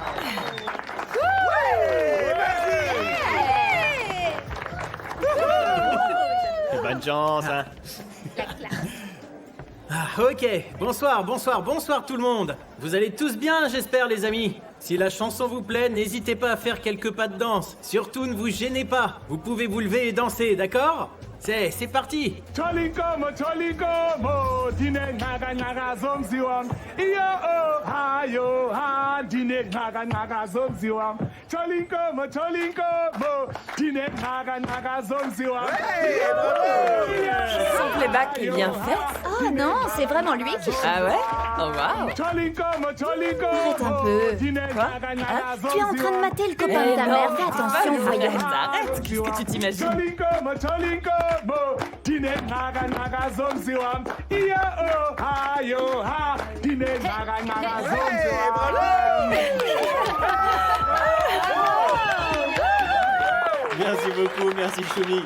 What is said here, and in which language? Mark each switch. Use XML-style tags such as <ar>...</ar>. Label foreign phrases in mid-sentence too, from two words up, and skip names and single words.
<fr>Bonne chance, hein. Ok, bonsoir tout le monde. Vous allez tous bien, j'espère, les amis. Si la chanson vous plaît, n'hésitez pas à faire quelques pas de danse. Surtout, ne vous gênez pas. Vous pouvez vous lever et danser, d'accord? C'est parti. Cholinkomo, dine naga zomziwam. Iyo hayo ha, dine naga zomziwam. Cholinkomo, dine naga zomziwam. Son playback est bien fait. Oh non, c'est vraiment lui qui chante. Ah ouais? Oh waouh. Arrête un peu. Quoi? Hein? Tu es en train de mater le copain de ta mère. Fais attention, voyons. Arrête, qu'est-ce que tu t'imagines? Merci beaucoup, merci Choumi.</fr>